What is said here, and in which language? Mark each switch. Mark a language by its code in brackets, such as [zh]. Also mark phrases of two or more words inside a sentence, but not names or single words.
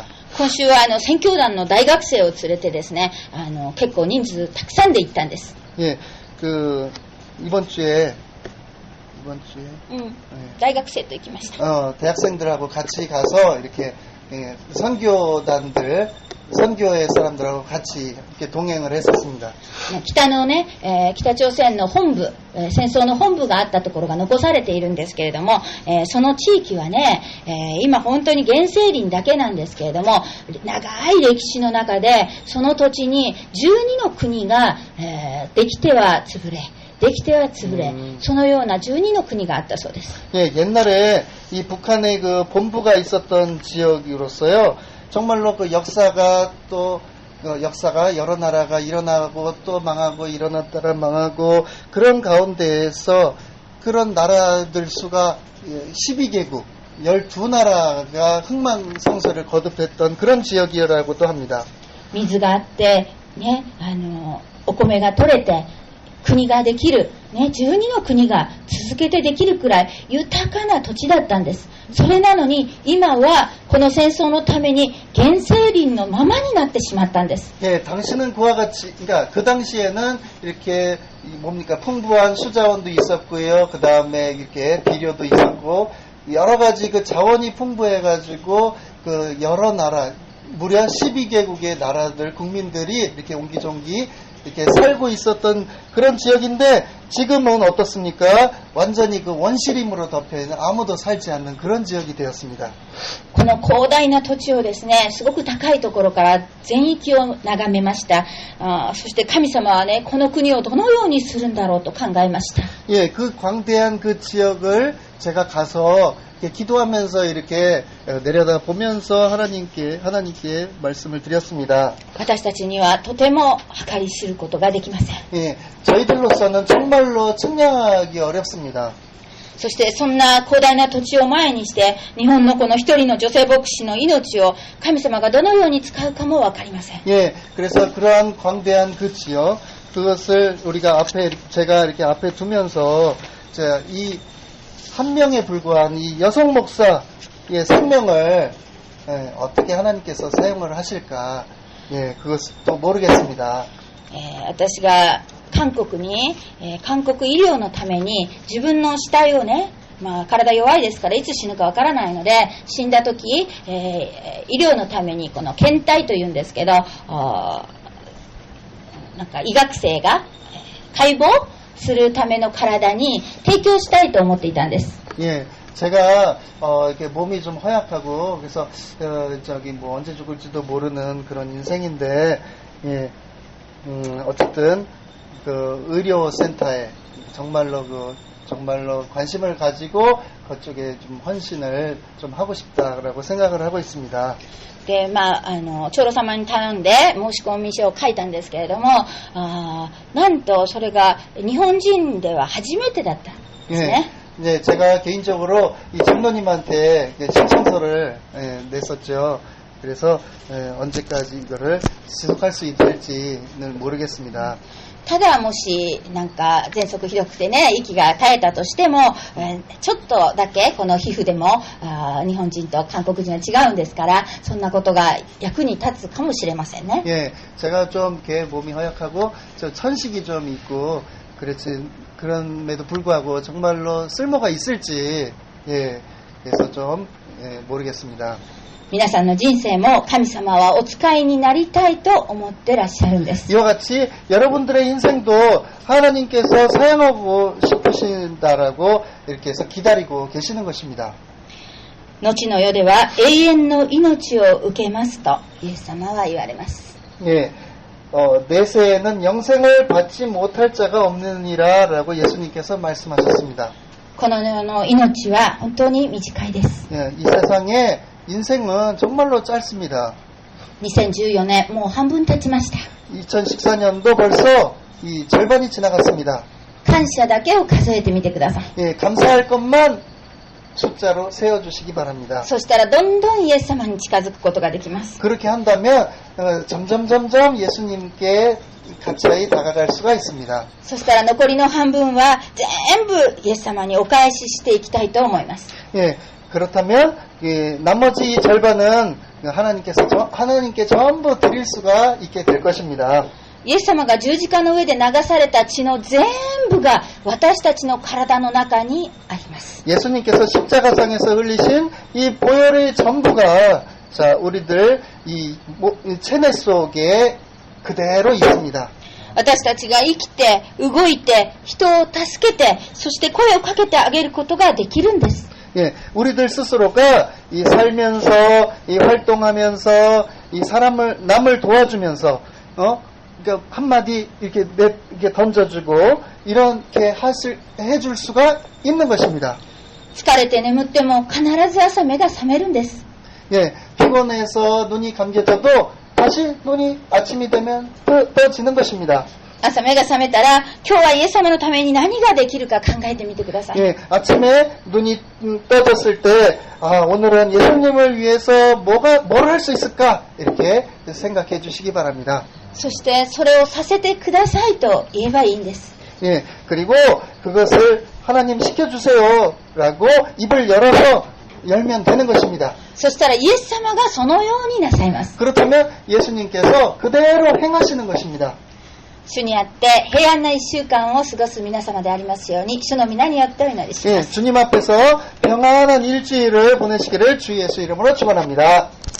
[ja] 今週は宣教団の大学生を連れてですね、結構人数たくさんで行ったんです。 [ko] 예, 이번 주에 네. [ja] 大学生と行きました。 [ko] 대학생들하고 같이 가서 이렇게 선교회 사람들하고 같이 이렇게 동행을 했었습니다. [ja] 北のね、北朝鮮の本部、戦争の本部があったところが残されているんですけれども、その地域はね、今本当に原生林だけなんですけれども、長い歴史の中でその土地に12の国が、できては潰れ、そのような12の国があったそうです。 [ko] 예, 옛날에 이 북한의 그 본부가 있었던 지역으로서요. 정말로 그 역사가 여러 나라가 일어나고 또 망하고 일어났다가 망하고 그런 가운데에서 그런 나라들 수가 12개국 12나라가 흥망성쇠를 거듭했던 그런 지역이라고도 합니다. [ja] 水があってね、お米が取れて国ができる、ね、12の国が続けてできるくらい豊かな土地だったんです。それなのに今はこの戦争のために原生林のままになってしまったんです。 [ko] 예, 당시는 그와 같이, 그러니까 그 당시에는 이렇게 풍부한 수자원도 있었고요. 그 다음에 이렇게 비료도 있었고 여러 가지 그 자원이 풍부해가지고 그 여러 나라 무려 12개국의 나라들 국민들이 이렇게 옹기종기 이렇게 살고 있었던 그런 지역인데 지금은 어떻습니까? 완전히 그 원시림으로 덮여있는 아무도 살지 않는 그런 지역이 되었습니다. [ja] この広大な土地をですね、すごく高いところから全域を眺めました。そして神様はね、この国をどのようにするんだろうと考えました。 [ko] 예, 그 광대한 그 지역을 제가 가서 기도하면서 이렇게 내려다 보면서 하나님께 말씀을 드렸습니다. [ja] 私たちにはとても計り知ることができません。 [ko] 예, 저희들로서는 정말로 측량하기 어렵습니다. [ja] そしてそんな広大な土地を前にして日本のこの一人の女性牧師の命を神様がどのように使うかもわかりません。 [ko] 예, 그래서 그러한 광대한 그 지역 그것을 제가 이렇게 앞에 두면서 제가 이 한 명에 불과한 이 여성 목사의 생명을 어떻게 하나님께서 사용을 하실까? 예, 그것도 모르겠습니다. [ja] 私が韓国に、韓国医療のために自分の死体をね、体弱いですからいつ死ぬかわからないので、死んだ時、医療のためにこの検体というんですけど、なんか医学生が解剖するための体に提供したいと思っていたんです。 [ko] 예, 제가 이렇게 몸이 좀 허약하고 그래서 저기 뭐 언제 죽을지도 모르는 그런 인생인데, 예, 어쨌든 그 의료센터에 정말로 관심을 가지고 그쪽에 좀 헌신을 좀 하고 싶다라고 생각을 하고 있습니다. [ja] で、長老様に頼んで申し込み書を書いたんですけれども、なんとそれが日本人では初めてだったんですね。 [ko] 네, 제가 개인적으로 이 장로님한테 신청서를 냈었죠. 그래서 언제까지 이거를 지속할 수 있을지는 모르겠습니다. [ja] ただもしなんか喘息ひどくてね、息が絶えたとしても、ちょっとだけこの皮膚でも日本人と韓国人は違うんですから、そんなことが役に立つかもしれませんね。 [ko] 예, 제가 좀 이렇게 몸이 허약하고 저 천식이 좀 있고 그럼에도 불구하고 정말로 쓸모가 있을지, 예, 그래서 좀 모르겠습니다. [ja] 皆さんの人生も神様はお使いになりたいと思ってらっしゃるんです。 [ko] 이와 같이 여러분들의 인생도 하나님께서 사용하고 싶으신다라고 이렇게 해서 기다리고 계시는 것입니다. [ja] 後の世では永遠の命を受けますとイエス様は言われます。 [ko] 예, 내세에는 영생을 받지 못할 자가 없느니라라고 예수님께서 말씀하셨습니다. [ja] この世の命は本当に短いです。 [ko] 예, 이 세상의 인생은 정말로 짧습니다. [ja] 2014 年もう半分経ちました。 [ko] 2014년도 벌써 이 절반이 지나갔습니다. [ja] 感謝だけを数えてみてください。 [ko] 예, 감사할 것만 숫자로 세워주시기 바랍니다. [ja] そしたらどんどんイエス様に近づくことができます。 [ko] 그렇게 한다면 점점 예수님께 가까이 다가갈 수가 있습니다. [ja] そしたら残りの半分は全部イエス様にお返ししていきたいと思います。 [ko] 예, 그렇다면 나머지 절반은 하나님께 전부 드릴 수가 있게 될 것입니다. [ja] イエス様が十字架の上で流された血の全部が私たちの体の中にあります。 [ko] 예수님께서 십자가상에서 흘리신 이 보혈의 전부가 자, 우리들 이 체내 속에 그대로 있습니다. [ja] 私たちが生きて動いて人を助けてそして声をかけてあげることができるんです。 [ko] 예, 우리들 스스로가 이 살면서 이 활동하면서 이 남을 도와주면서 그러니까 한마디 이렇게 던져주고 이렇게 해줄 수가 있는 것입니다. [ja] 疲れて眠っても必ず朝目が覚めるんです。 [ko] 예, 피곤해서 눈이 감겨져도 다시 눈이 아침이 되면 떠지는 것입니다. [ja] 朝目が覚めたら今日はイエス様のために何ができるか考えてみてください。 [ko] 예, 아침에 눈이 떠졌을 때 오늘은 예수님을 위해서 뭘 할 수 있을까 이렇게 생각해 주시기 바랍니다. [ja] そしてそれをさせてくださいと言えばいいんです。 [ko] 예, 그리고 그것을 하나님 시켜주세요라고 입을 열면 되는 것입니다. [ja] そしたらイエス様がそのようになさいます。 [ko] 그렇다면 예수님께서 그대로 행하시는 것입니다. [ja] 主にあって平安な一週間を過ごす皆様でありますように主の皆によってお祈りします。 [ko] 예, 주님 앞에서 평안한 일주일을 보내시기를 주 예수 이름으로 축원합니다.